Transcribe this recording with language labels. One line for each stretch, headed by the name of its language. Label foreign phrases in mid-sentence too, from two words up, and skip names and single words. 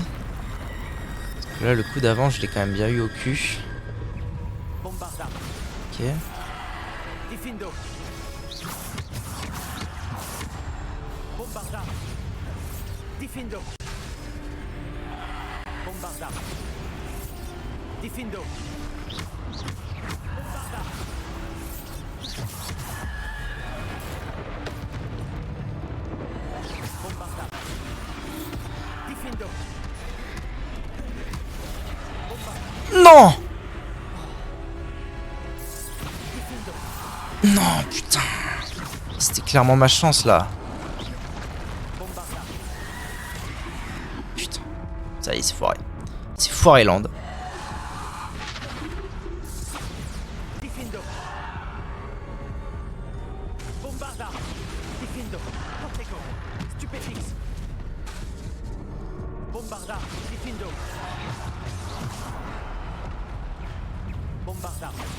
French: Parce que là le coup d'avant je l'ai quand même bien eu au cul. Ok. Diffindo. Bombarda. Diffindo. Bombarda. Diffindo. Bombarda. Bombarda. Diffindo. Non! Non, putain. C'était clairement ma chance là. Putain. Ça y est, c'est foiré. C'est foiré land. Diffindo. Bombarda. Diffindo. Protego. Stupéfix. Bombarda. Diffindo. Bombarda.